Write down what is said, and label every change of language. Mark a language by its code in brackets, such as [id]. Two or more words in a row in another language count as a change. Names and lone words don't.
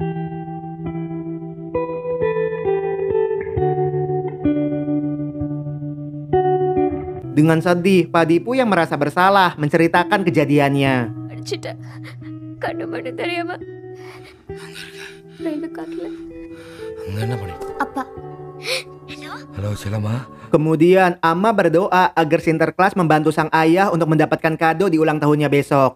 [id] Dengan sedih, Padipu yang merasa bersalah menceritakan kejadiannya. [ta] அடிச்சிட்டேன் கண்ணு மண்ணு தெரியாம ரயில்வே காட்டுல அங்க என்ன பண்ணி அப்பா ஹலோ செல்லம்மா [id] Kemudian Amma berdoa agar Sinterklas membantu sang ayah untuk mendapatkan kado di ulang tahunnya besok.